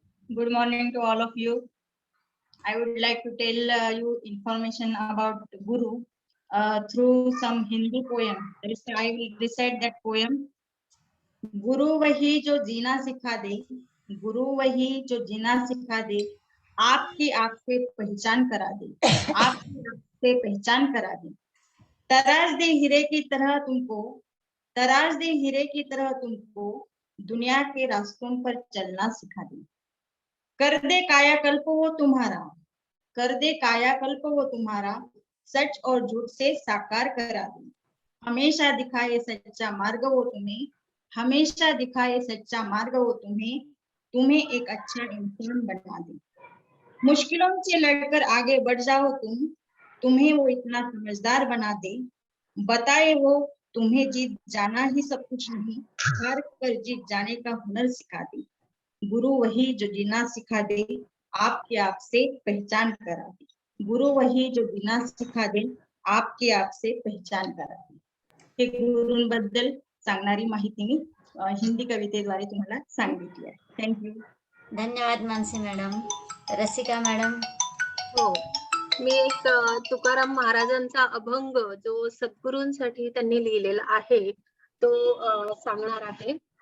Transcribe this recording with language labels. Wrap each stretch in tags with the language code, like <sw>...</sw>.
<en>Good morning to all of you. I would like to tell you information about Guru through some Hindi poem. I will recite that poem.</en> <hi>गुरु वही जो जीना सिखा दे, गुरु वही जो जीना सिखा दे, आपकी आँख से पहचान करा दे, आपकी आँख से पहचान करा दे। तराश दे हीरे की तरह तुमको, तराश दे हीरे की तरह तुमको, दुनिया के रास्तों पर चलना सिखा दे। कर दे कायाकल्प वो तुम्हारा, कर दे कायाकल्प वो तुम्हारा, सच और झूठ से साकार करा दे। हमेशा दिखाए सच्चा मार्ग वो तुम्हें, हमेशा दिखाए सच्चा मार्ग वो तुम्हें, तुम्हें एक अच्छा इंसान बना दे। मुश्किलों से लड़कर आगे बढ़ जाओ तुम, तुम्हें वो इतना समझदार बना दे। बताए वो तुम्हें जीत जाना ही सब कुछ नहीं, हार कर जीत जाने का हुनर सिखा दे। गुरु वही जो जीना सिखा दे, आपके आप से पहचान करा दे। गुरु वही जो जीना सिखा दे, आपके आप से पहचान करा दे।</hi> <mr>हे गुरूंबद्दल सांगणारी माहिती मी हिंदी कवितेद्वारे तुम्हाला सांगितली आहे.</mr> <en>Thank you.</en> <mr>धन्यवाद मानसी मॅडम. रसिका मॅडम. हो, मी एक तुकाराम महाराजांचा अभंग जो सद्गुरूंसाठी त्यांनी लिहिलेला आहे तो सांगणार आहे.</mr>